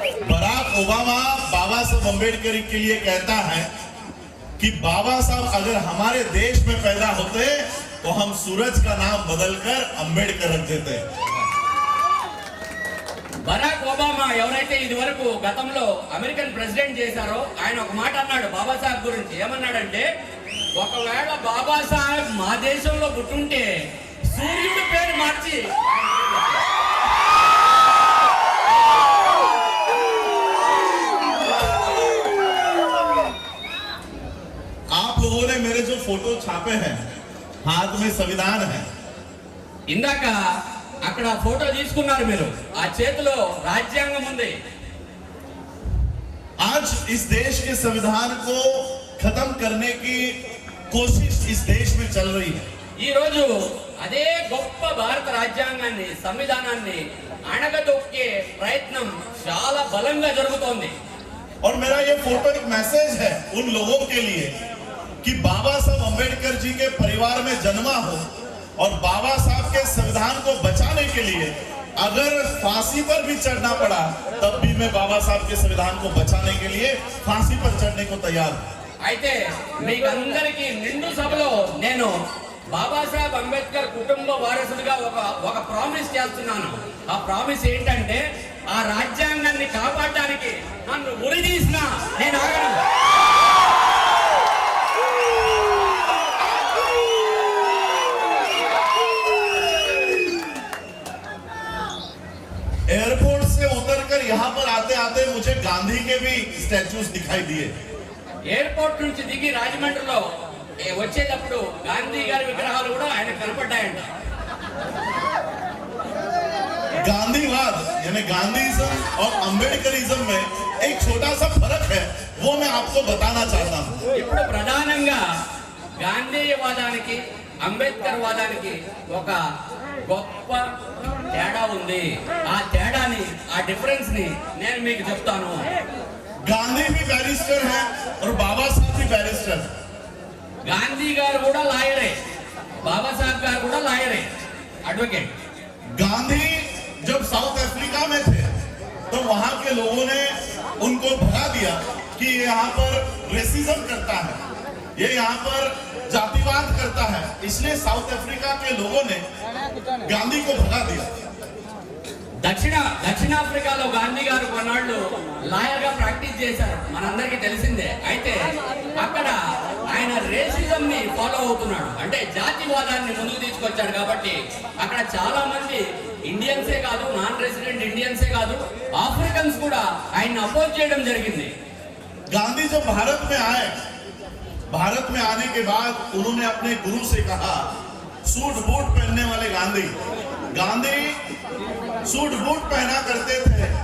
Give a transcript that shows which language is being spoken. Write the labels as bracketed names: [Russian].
[Hindi] Barack Obama बाबा साहब अम्बेडकर के लिए कहता है कि बाबा साहब अगर हमारे देश में पैदा होते तो हम सूरज का नाम बदलकर अम्बेडकर रख देते। [Telugu] బరాక్ ఒబామా ఎవరైతే ఇది వరకు గతంలో అమెరికన్ ప్రెసిడెంట్ చేశారో ఆయన ఒక మాట అన్నాడు బాబాసాహెబ్ గురించి. ఏమన్నాడంటే, ఒకవేళ బాబాసాహెబ్ మా దేశంలో పుట్టుంటే సూర్యుడి పేరు మార్చి [Hindi] आप लोगों ने मेरे जो फोटो छापे हैं, हाथ में संविधान है, [Telugu] ఇందాక అక్కడ ఫోటో తీసుకున్నారు మీరు, ఆ చేతిలో రాజ్యాంగం ఉంది. [Hindi] आज इस देश के संविधान को खत्म करने की कोशिश इस देश में चल रही है. [Telugu] ఈ రోజు అదే గొప్ప భారత రాజ్యాంగాన్ని, సంవిధానాన్ని అణగదొక్కే ప్రయత్నం చాలా బలంగా జరుగుతోంది. [Hindi] और मेरा ये फोटो एक मैसेज है उन लोगों के लिए कि बाबा साहब अंबेडकर जी के परिवार में जन्मा हो और बाबा साहब के संविधान को बचाने के लिए अगर फांसी पर भी चढ़ना पड़ा तब भी मैं बाबा साहब के संविधान को बचाने के लिए फांसी पर चढ़ने को तैयार हूं. [Telugu] అయితే మీకందరికీ నిండు సభలో నేను బాబాసాహెబ్ అంబేద్కర్ కుటుంబ వారసుడిగా ఒక ప్రామిస్ చేస్తున్నాను. ఆ ప్రామిస్ ఏంటంటే, ఆ రాజ్యాంగాన్ని కాపాడడానికి నన్ను ఉరిదీసిన నేను ఆగను. [Hindi] एयरपोर्ट से उतरकर यहाँ पर आते आते मुझे गांधी के भी स्टैचूज दिखाई दिए. [Telugu] ఎయిర్పోర్ట్ నుంచి దిగి రాజమండ్రిలో వచ్చేటప్పుడు గాంధీ గారి విగ్రహాలు కూడా ఆయన కనపడ్డాయంట. [Hindi] गांधीवाद यानी गांधीइज्म और अंबेडकरिज्म में एक छोटा सा फर्क है, वो मैं आपको बताना चाहता हूँ. [Telugu] ఇప్పుడు ప్రధానంగా గాంధీవాదానికి అంబేద్కర్ వాదానికి ఒక గొప్ప తేడా ఉంది. ఆ తేడాని, ఆ డిఫరెన్స్ ని నేను మీకు చెప్తాను. [Hindi] गांधी भी बैरिस्टर है और बाबा साहब भी बैरिस्टर है. [Telugu] గాంధీ గారు కూడా లాయరే, బాబాసాహెబ్ గారు కూడా లాయరే, అడ్వకేట్. [Hindi] गांधी जब साउथ अफ्रीका में थे तो वहां के लोगों ने उनको भगा दिया कि ये यहाँ पर रेसिज्म करता है, ये यहाँ पर जातिवाद करता है, इसलिए साउथ अफ्रीका के लोगों ने गांधी को भगा दिया. [Telugu] దక్షిణాఫ్రికాలో గాంధీ గారు కొన్నాళ్ళు లాయర్ గా ప్రాక్టీస్ చేశారు, మనందరికీ తెలిసిందే. అయితే అక్కడ ఆయన రేసిజం ని ఫాలో అవుతున్నాడు, అంటే జాతివాదాన్ని ముందుకు తీసుకొచ్చాడు. కాబట్టి అక్కడ చాలా మంది ఇండియన్సే కాదు, నాన్ రెసిడెంట్ ఇండియన్సే కాదు, ఆఫ్రికన్స్ కూడా ఆయన అపోజ్ చేయడం జరిగింది. [Hindi] गांधी जब भारत में आए, भारत में आने के बाद उन्होंने अपने गुरु से कहा, सूट बूट पहनने वाले गांधी सूट बूट पहना करते थे.